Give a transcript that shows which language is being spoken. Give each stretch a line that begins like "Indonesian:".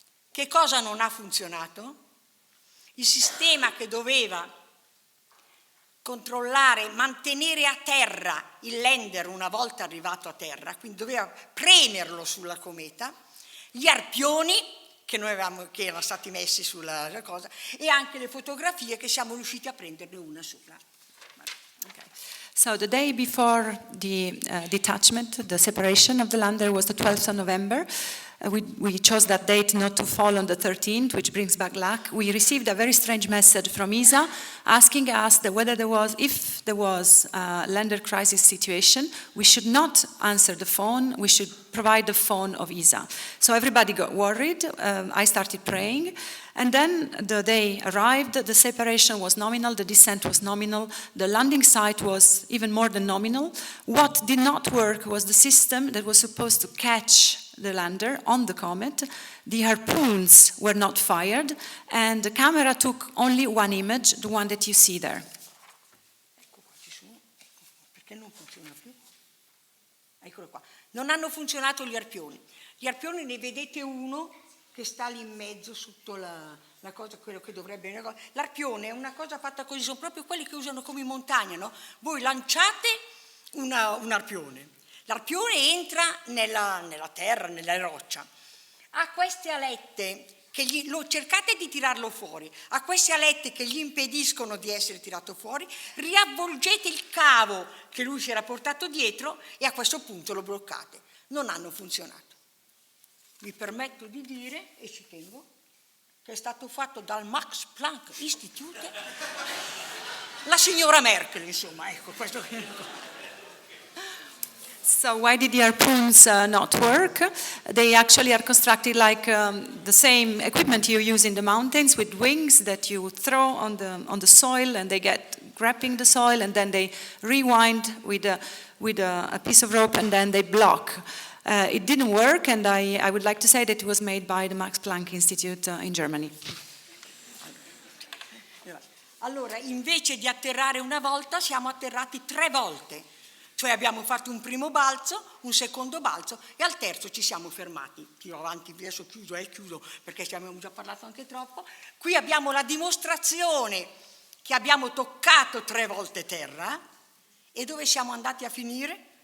Italian: Che cosa non ha funzionato? Il sistema che doveva controllare, mantenere a terra il lander una volta arrivato a terra, quindi doveva premerlo sulla cometa, gli arpioni che erano stati messi sulla cosa, e anche le fotografie che siamo riusciti a prenderne una sola.
English: Okay. So the day before the detachment, the separation of the lander was the 12th of November. We chose that date not to fall on the 13th, which brings back luck. We received a very strange message from ESA asking us that if there was a lander crisis situation, we should not answer the phone, we should provide the phone of ESA. So everybody got worried. I started praying. And then the day arrived, the separation was nominal, the descent was nominal, the landing site was even more than nominal. What did not work was the system that was supposed to catch the lander on the comet. The harpoons were not fired, and the camera took only one image, the one that you see there.
Italian: Ecco qua, ci sono. Perché non funziona più? Eccolo qua. Non hanno funzionato gli arpioni. Gli arpioni ne vedete uno che sta lì in mezzo sotto la cosa, quello che dovrebbe. L'arpione è una cosa fatta così, sono proprio quelli che usano come in montagna, no? Voi lanciate un arpione, l'arpione entra nella terra, nella roccia, ha queste alette che cercate di tirarlo fuori, ha queste alette che gli impediscono di essere tirato fuori, riavvolgete il cavo che lui si era portato dietro e a questo punto lo bloccate. Non hanno funzionato. Mi permetto di dire, e ci tengo, che è stato fatto dal Max Planck Institute, la signora Merkel, insomma, ecco questo.
English: So why did the harpoons not work? They actually are constructed like the same equipment you use in the mountains, with wings that you throw on the soil, and they get grabbing the soil, and then they rewind with a piece of rope, and then they block. It didn't work, and I would like to say that it was made by the Max Planck Institute in Germany.
Italian: Allora, invece di atterrare una volta, siamo atterrati 3 volte. Cioè abbiamo fatto un primo balzo, un secondo balzo e al terzo ci siamo fermati. Più avanti, adesso chiuso perché ci abbiamo già parlato anche troppo. Qui abbiamo la dimostrazione che abbiamo toccato 3 volte terra e dove siamo andati a finire?